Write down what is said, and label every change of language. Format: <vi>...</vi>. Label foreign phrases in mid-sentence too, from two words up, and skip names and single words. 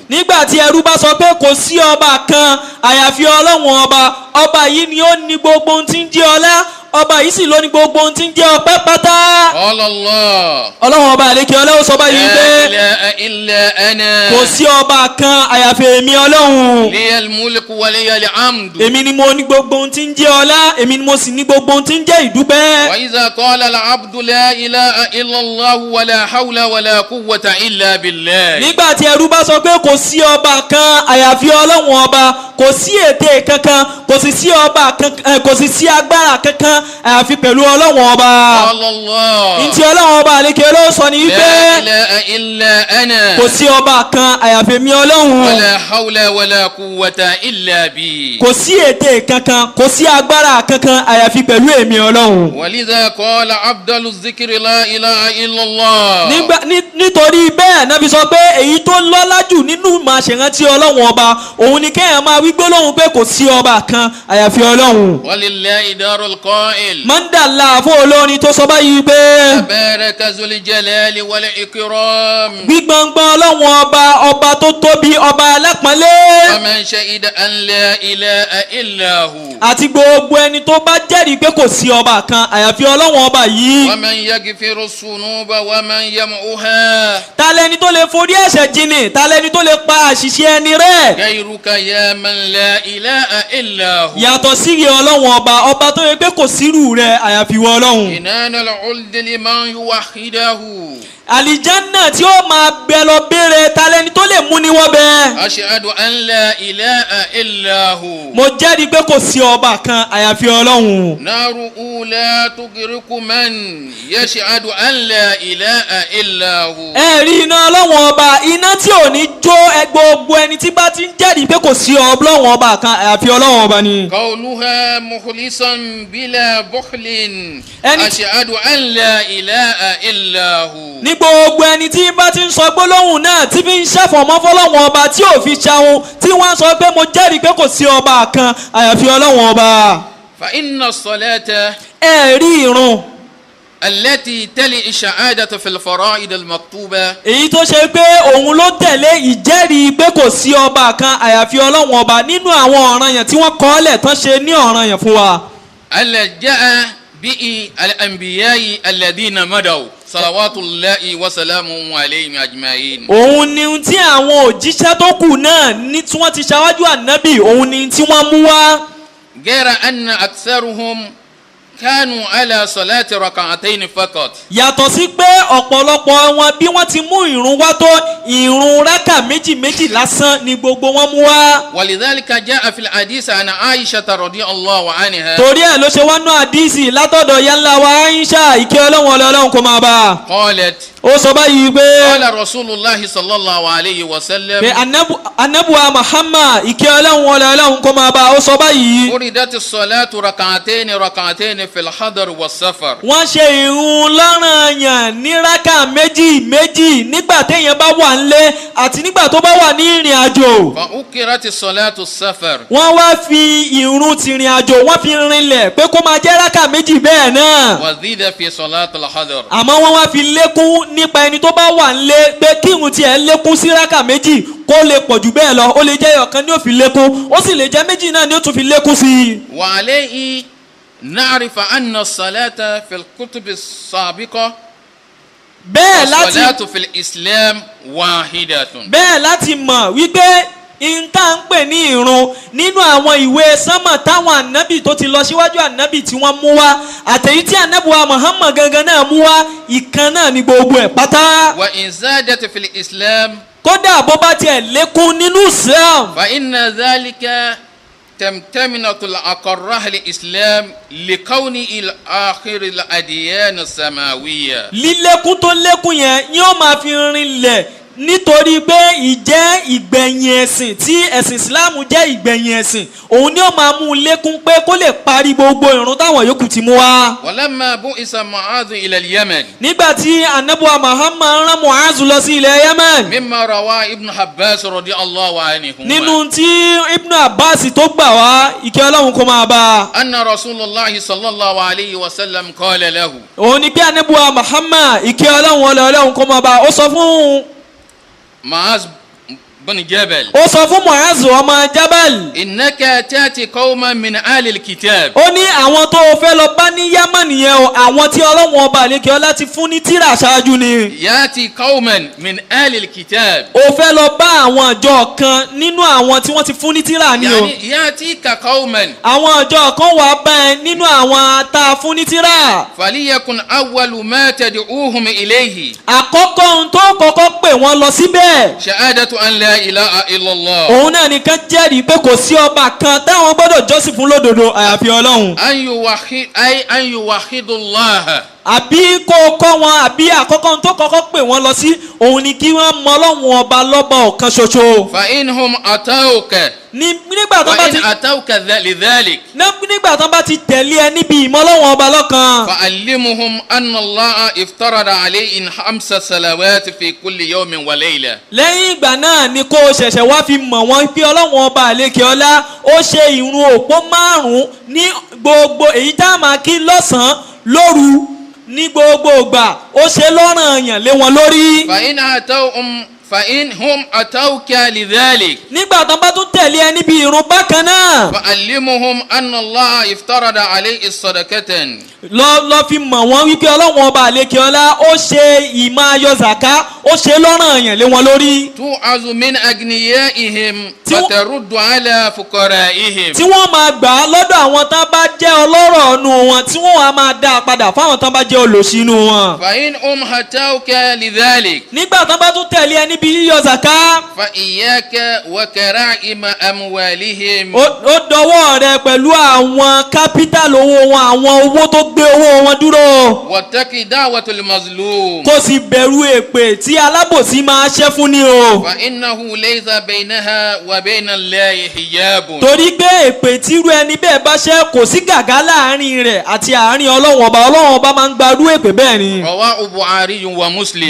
<yo>nígbà tí ẹrú bá sọ pé kò sí ọba kan àyàfi Ọlọ́run ọba yìí ni ó ní gbogbo ohun tí ń jẹ́ ọlá ọba yìí sì ló ní gbogbo ohun tí ń jẹ́ ọpẹ́ pátá.</yo> <ar>قال الله.</ar> <yo>Ọlọ́run ọba àlekè Ọlọ́run sọ báyìí pé.</yo> <ar>لا إله إلا أنا.</ar> <yo>kò sí ọba kan àyàfi èmi Ọlọ́run.</yo> <ar>لي الملك ولي الحمد.</ar> <yo>èmi ni mo ní gbogbo ohun tí ń jẹ́ ọlá èmi ni mo sì ní gbogbo ohun tí ń jẹ́ ìdúpẹ́.</yo> <ar>وإذا قال العبد لا إله إلا الله ولا حول ولا قوة إلا بالله.</ar> <yo>nígbà tí ẹrú bá sọ pé kò sí ọba kan àyàfi Ọlọ́run ọba kò sí ète kankan kò sì sí ọba kankan kò sì sí agbára kankan àyàfi pẹ̀lú Ọlọ́run ọba.</yo> <ar>قال الله.</ar> <yo>ntí Ọlọ́run ọba àlekè Ọlọ́run sọ ní</yo> <ar>لا</ar> <yo>pé</yo> <ar>إله إلا أنا.</ar> <yo>kò sí ọba kan àyàfi èmi Ọlọ́run.</yo> <ar>ولا حول ولا قوة إلا بي.</ar> <yo>kò sí ète kankan kò sí agbára kankan àyàfi pẹ̀lú èmi Ọlọ́run.</yo> <ar>ولذا قال عبد الذكر لا إله إلا الله.</ar> <yo>nítorí bẹ́ẹ̀ náà fi sọ pé èyí tó lọ́lá jù nínú máa ṣèrántí Ọlọ́run ọba òun ni kéèyàn máa wí gbólóhùn pé kò sí ọba kan àyàfi Ọlọ́run.</yo> <ar>ولله دار القائل.</ar> <yo>mọ́ndàlá fún olórin tó sọ báyìí pé.</yo> <ar>تبارك ذو الجلال والإكرام.</ar> <yo>gbígbọ́ngbọ́n Ọlọ́run ọba tó tóbi ọba alápọ̀nlé.</yo> <ar>ومن شهد أن لا إله إلا هو.</ar> <yo>àti gbogbo ẹni tó bá jẹ́rìí pé kò sí ọba kan àyàfi Ọlọ́run ọba yìí.</yo> <ar>ومن يغفر الذنوب ومن يمحوها.</ar> <yo>ta lẹni tó lè forí ẹ̀ṣẹ̀ jìnnì ta lẹni tó lè pa àṣìṣe ẹni rẹ́.</yo> <ar>غيرك يا من لا إله إلا هو.</ar> <yo>yàtọ̀ sí Ọlọ́run ọba tó yẹ pé kò sírù rẹ̀ àyàfi wọ Ọlọ́run.</yo> <ar>إنان العلد لمن يوحده.</ar> <yo>àlìjánà tí ó máa bẹ lọ béèrè ta lẹni tó lè mú ni wọ́n bẹ.</yo> <ar>أشهد أن لا إله إلا هو.</ar> <yo>mo jẹ́rìí pé kò sí ọba kan àyàfi Ọlọ́run.</yo> <ar>نار لا تغرق من يشهد أن لا إله إلا هو.</ar> <yo>ẹ rí iná Ọlọ́run ọba iná iná tí ò ní jó gbogbo ẹni tí bá ti ń jẹ́rìí pé kò sí ọlọ́run ọba kan àfi ọlọ́run ọba ni.</yo> <ar>قولها مخلصا بلا بخل</ar> <yo>ẹni</yo> <ar>أشهد أن لا إله إلا هو.</ar> <yo>ní gbogbo ẹni tí bá ti ń sọ gbólóhùn náà tí fi ń ṣàfọ̀mọ́ fọlọ́run ọba tí ò fi ṣahun tí wọ́n sọ pé mo jẹ́rìí pé kò sí ọba kan àyàfi ọlọ́run ọba.</yo> <ar>فإن الصلاة</ar> <yo>ẹ̀rí ìrun</yo> <ar>التي تلي الشهادة في الفرائض المكتوبة</ar> <yo>èyí tó ṣe pé òun ló tẹ̀lé ìjẹ́rìí pé kò sí ọba kan àyàfi ọlọ́run ọba nínú àwọn ọ̀ranyàn tí wọ́n kọ́ lẹ̀ tán ṣe ní ọ̀ranyàn fún wa.</yo> <ar>التي جاء به الأنبياء الذين مضوا صلوات الله وسلامه عليهم أجمعين.</ar> <yo>òun ni tí àwọn òjíṣẹ́ tó kù náà ní tí wọ́n ti ṣáwájú ànábì òun ni tí wọ́n mú wá.</yo> <ar>غير أن أكثرهم كانوا على صلاة ركعتين فقط.</ar> <yo>yàtọ̀ sí pé ọ̀pọ̀lọpọ̀ wọn bí wọ́n ti mú ìrun wá tó ìrun rákà méjì méjì lásán ni gbogbo wọn mú wá.</yo> <ar>ولذلك جاء في الحديث عن عائشة رضي الله عنها.</ar> <yo>torí ẹ̀ ló ṣe wá nú àdísì látọ̀dọ̀ yálà wa Aisha ìkẹ́ ọlọ́run ọlọ́run kó máa bá a.</yo> <ar>قالت</ar> <yo>ó sọ báyìí pé</yo> <ar>قال رسول الله صلى الله عليه وسلم</ar> <yo>pé anabuwa Muhammad ìkẹ́ ọlọ́run ọlọ́run kó máa bá a. ó sọ báyìí.</yo> <ar>فرضت الصلاة ركعتين ركعتين في الحضر والسفر.</ar> <yo>wọ́n ṣe ìrun lọ́ranyàn ní rákà méjì méjì nígbà téèyàn bá wà nílé àti nígbà tó bá wà ní ìrìn àjò.</yo> <ar>فأكرت الصلاة السفر.</ar> <yo>wọ́n wá fi ìrun tìrìn àjò wọ́n fi rinlẹ̀ pé kó máa jẹ́ rákà méjì bẹ́ẹ̀ náà.</yo> <ar>وزيد في صلاة الحضر.</ar> <yo>àmọ́ wọ́n wá fi lékún nípa ẹni tó bá wà nílé pé kírun tiẹ̀ lékún sí rákà méjì kó lè pọ̀ jù bẹ́ẹ̀ lọ ó lè jẹ́ ọ̀kan ní ó fi lékún ó sì lè jẹ́ méjì náà ní ó tún fi lékún sí i.</yo> <ar>وعليه نعرف أن الصلاة في الكتب السابقة</ar> <yo>bẹ́ẹ̀ láti</yo> <ar>الصلاة في الإسلام واحدة.</ar> <yo>bẹ́ẹ̀ láti mọ̀ wípé ìta ń pè ní ìrun nínú àwọn ìwé sánmà táwọn ànábì tó ti lọ síwájú ànábì tí wọ́n mú wá àtẹ̀yí tí ànábì wa Muhammad gangan náà mú wá ìkan náà ní gbogbo ẹ̀ pátá.</yo> <ar>وإن زادت في الإسلام</ar> <yo>kódà bó bá tiẹ̀ lékún nínú Islam.</yo> <ar>فإن ذلك تمتمنة الأقرة الإسلام لكونه الآخر الأديان السماوية.</ar> <yo>lílékún tó lékún yẹn yóò máa fi rinlẹ̀ nítorí pé ìjẹ́ ìgbẹ̀yìn ẹ̀sìn tí ẹ̀sìn Ìsìláàmù jẹ́ ìgbẹ̀yìn ẹ̀sìn òun ni ó máa mú un lékún pé kó lè parí gbogbo ìrun táwọn yòókù ti mú wá.</yo> <ar>ولما بعث معاذ إلى اليمن</ar> <yo>nígbà tí anabuwa Muhammad rán Mu'azu lọ sí ilẹ̀ Yemen</yo> <ar>مما رواه ابن عباس رضي الله عنهما</ar> <yo>nínú tí Ibn Abbas tó gbà wá ìkẹ́ Ọlọ́run kó máa bá a.</yo> <ar>أن رسول الله صلى الله عليه وسلم قال له</ar> <yo>òun ni pé anabuwa Muhammad ìkẹ́ Ọlọ́run kó máa bá a ó sọ fún</yo> <ar>معاذ بن جبل</ar> <yo>ó sọ fún Mu'azu ọmọ Jabal.</yo> <ar>إنك تأتي قوما من أهل الكتاب.</ar> <yo>ó ní àwọn tó o fẹ́ lọ bá ní Yemen yẹn o àwọn tí Ọlọ́run ọba àlekè ọlá ti fún ní tírà ṣáájú ni.</yo> <ar>يأتي قوما من أهل الكتاب.</ar> <yo>o fẹ́ lọ bá àwọn ọjọ́ kan nínú àwọn tí wọ́n ti fún ní tírà ni o.</yo> <ar>يعني يأتيك قوما</ar> <yo>àwọn ọjọ́ kan wà bá ẹ nínú àwọn tá a fún ní tírà.</yo> <ar>فليكن أول ما تدعوهم إليه</ar> <yo>àkọ́kọ́ ohun tó kọ́kọ́ pè wọ́n lọ síbẹ̀.</yo> <ar>شهادة أن لا إله إلا الله.</ar> <yo>òun náà nìkan jẹ́rìí pé kò sí ọba kan táwọn gbọ́dọ̀ jọ́sìn fún lódodo àyàfi Ọlọ́run.</yo> <ar>أن يوحدوا الله.</ar> <yo>àbí kó o kọ́ wọn àbí àkọ́kọ́ tó kọ́kọ́ pè wọ́n lọ sí òun ni kí wọ́n mọ Ọlọ́run ọba lọ́ba ọ̀kan ṣoṣo.</yo> <ar>فإنهم أتوك</ar> <yo>nígbà tó bá ti</yo> <ar>وإن أتوك لذلك</ar> <yo>nígbà tó bá ti tẹ̀lé ẹ níbi ìmọ̀ Ọlọ́run ọba lọ́kan.</yo> <ar>فعلمهم أن الله افترض عليهم 5 صلوات في كل يوم وليلة.</ar> <yo>lẹ́yìn ìgbà náà ni kó o ṣẹ̀ṣẹ̀ wá fi mọ̀ wọ́n pé Ọlọ́run ọba àlekè ọlá ó ṣe ìrun òpó 5 ní gbogbo èyí tá a máa kí lọ́sàn-án lóru ní gbogbo ìgbà ó ṣe lọ́ranyàn lé wọn lórí.</yo> <ar>فإنهم أتوك لذلك</ar> <yo>nígbà tó bá tún tẹ̀lé ẹ níbi ìrun bákan náà.</yo> <ar>فعلمهم أن الله افترض عليه الصدقة.</ar> <yo>lọ fi mọ̀ wọ́n wípé Ọlọ́run ọba àlekè ọlá ó ṣe ìmọ̀ ayọ̀ zaka ó ṣe lọ́ranyàn lé wọn lórí.</yo> <ar>تؤخذ من أغنيائهم وترد على فقرائهم.</ar> <yo>tí wọ́n máa gbà á lọ́dọ̀ àwọn tán bá jẹ́ ọlọ́rọ̀ nù wọn tí wọ́n wá máa dá a padà fáwọn tán bá jẹ́ olòṣì nù wọn.</yo> <ar>فإنهم أتوك لذلك</ar> <yo>nígbà tán bá tún tẹ̀lé ẹ níbi yíyọ zaka.</yo> <ar>فإياك وكرائم أموالهم.</ar> <yo>ó dọwọ́ rẹ pẹ̀lú àwọn capital owó wọn, àwọn owó tó gbé owó wọn dúró.</yo> <ar>واتق دعوة المظلوم.</ar> <yo>kó sì bẹ̀rù èpè tí alábòsí máa ṣẹ́ fún ni o.</yo> <ar>فإنه ليس بينها وبين الله حجاب.</ar> <yo>torí pé èpè tírú ẹni bẹ́ẹ̀ bá ṣẹ́ kò sí gàgá láàrin rẹ̀ àti àárín ọlọ́run ọba máa ń gbarú èpè bẹ́ẹ̀ ni.</yo> <ar>رواه البخاري ومسلم.</ar>